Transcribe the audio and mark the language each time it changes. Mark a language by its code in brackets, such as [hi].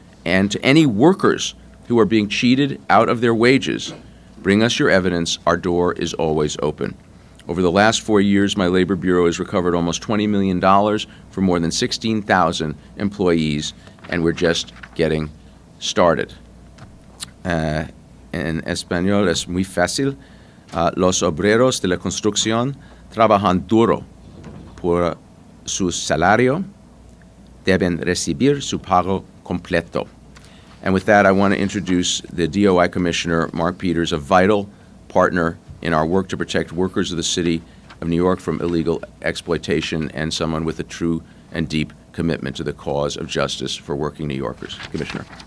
[en] And to any workers who are being cheated out of their wages, bring us your evidence. Our door is always open. Over the last 4 years, my Labor Bureau has recovered almost $20 million for more than 16,000 employees, and we're just getting started. [es] En español es muy fácil. Los obreros de la construcción trabajan duro por su salario, deben recibir su pago completo. [en] And with that, I want to introduce the DOI Commissioner, Mark Peters, a vital partner in our work to protect workers of the City of New York from illegal exploitation, and someone with a true and deep commitment to the cause of justice for working New Yorkers. Commissioner.